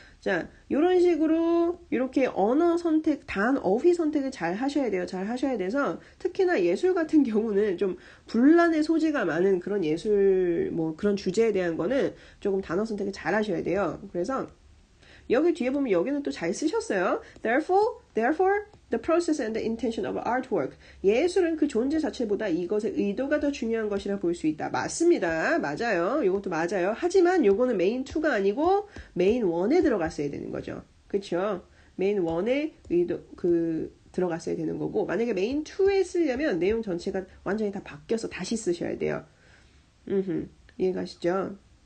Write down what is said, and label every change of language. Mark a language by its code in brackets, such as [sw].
[ko] 자, 요런 식으로 이렇게 언어 선택, 어휘 선택을 잘 하셔야 돼요. 잘 하셔야 돼서 특히나 예술 같은 경우는 좀 분란의 소지가 많은 그런 예술, 그런 주제에 대한 거는 조금 단어 선택을 잘 하셔야 돼요. 그래서 여기 뒤에 보면 여기는 또 잘 쓰셨어요. [en] Therefore, the process and the intention of artwork. [ko] 예술은 그 존재 자체보다 이것의 의도가 더 중요한 것이라 볼 수 있다. 맞습니다. 맞아요. 이것도 맞아요. 하지만 요거는 메인 2가 아니고 메인 1에 들어갔어야 되는 거죠. 그렇죠? 메인 1에 들어갔어야 되는 거고 만약에 메인 2에 쓰려면 내용 전체가 완전히 다 바뀌어서 다시 쓰셔야 돼요. 이해가시죠?